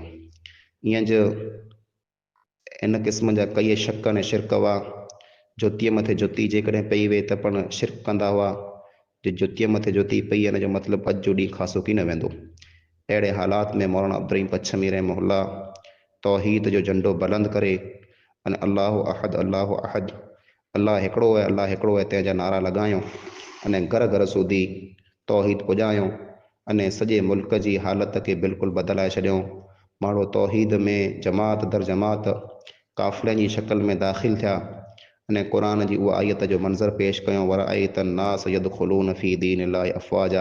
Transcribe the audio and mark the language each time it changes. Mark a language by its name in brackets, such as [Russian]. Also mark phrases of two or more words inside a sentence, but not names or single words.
[Kachhi] ईअं ज इन क़िस्म जा कई शक अने शिरक हुआ। ज्योतीअ मथे ज्योति जेकॾहिं पई वे त पण शिरक कंदा हुआ, जे ज्योतीअ मथे ज्योति पई हिन जो मतिलबु अॼु जो ॾींहुं ख़ासो की न वेंदो। अहिड़े हालात में मौलाना अब्दुर्रहीम पच्छमी रहमहुल्लाह तौहीद जो झंडो बुलंद करे अने [Arabic] الله أحد الله أحد, [Kachhi] अल्लाह हिकिड़ो आहे अल्लाह हिकिड़ो आहे तंहिंजा नारा लॻायूं अने घर घर सूधी तौहीद पुॼायूं अने सॼे मुल्क जी हालत खे बिल्कुलु बदिलाए छॾियूं। माण्हू तौहीद में जमात दर जमात काफ़िलनि जी शक्ल में दाख़िल थिया अने क़ुरान जी उहा आयत जो मंज़र पेश कयो, [Arabic] ورأيت الناس يدخلون في دين الله أفواجا.